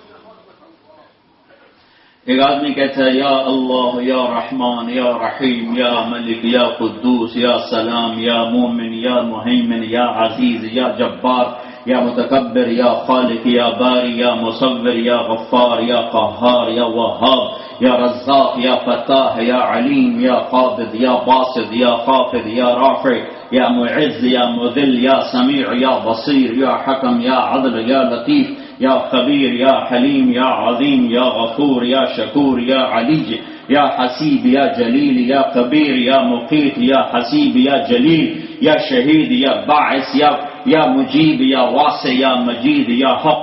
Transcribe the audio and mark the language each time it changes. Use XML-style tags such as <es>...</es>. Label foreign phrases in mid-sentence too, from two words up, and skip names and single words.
<ur>ایک آدمی کہتا ہے</ur> <ar>یا اللہ، یا رحمان، یا رحیم، یا ملک، یا قدوس، یا سلام، یا مومن، یا مہیمن، یا عزیز، یا جبار، یا متکبر، یا خالق، یا باری، یا مصور، یا غفار، یا قہار، یا وہاب، یا رزاق، یا فتاح، یا علیم، یا قابض، یا باسط، یا خافض، یا رافع، یا معز، یا مذل، یا سمیع، یا بصیر، یا حکم، یا عدل، یا لطیف، یا خبیر، یا حلیم، یا عظیم، یا غفور، یا شکور، یا علی، یا حسیب، یا جلیل، یا کبیر، یا مقیت، یا حسیب، یا جلیل، یا شہید، یا باعث، یا مجیب، یا واسع، یا مجید، یا حق،</ar>